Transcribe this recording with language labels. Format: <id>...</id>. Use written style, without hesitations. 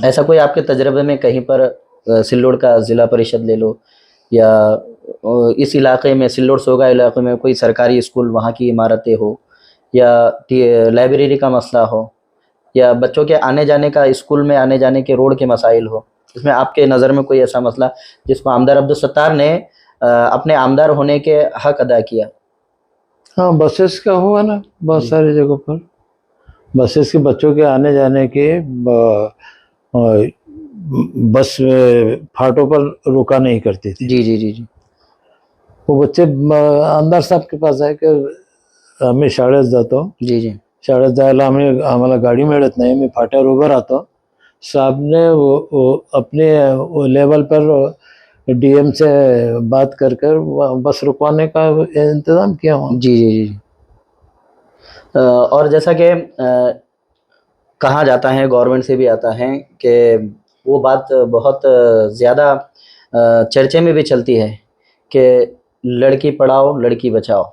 <hi>ऐसा कोई आपके तजर्बे में कहीं पर सिल्लोड का ज़िला परिषद ले लो या इस इलाके में सिल्लोड सोगा इलाके में कोई सरकारी स्कूल, वहाँ की इमारतें हो या लाइब्रेरी का मसला हो या बच्चों के आने जाने का, स्कूल में आने जाने के रोड के मसाइल हो, इसमें आपके नज़र में कोई ऐसा मसला जिसको आमदार अब्दुल सत्तार ने अपने आमदार होने के हक अदा किया? हाँ, बसेस का हुआ ना बहुत सारी जगहों पर, बसेस के बच्चों के आने जाने के बस फाटों पर रुका नहीं करती थी। जी जी जी जी वो बच्चे आमदार साहब के पास आए कि</hi> <mr>आम्ही शाळेत जातो, जी जी शाळेत जायला आम्हाला गाडी मिळत नाही, मी फाट्यावर उभं राहतो।</mr> <hi>साहब ने वो अपने वो लेवल पर DM से बात कर बस रुकवाने का इंतज़ाम किया वहाँ। जी जी जी और जैसा कि कहा जाता है, गवर्नमेंट से भी आता है कि वो बात बहुत ज़्यादा चर्चे में भी चलती है कि लड़की पढ़ाओ लड़की बचाओ।</hi>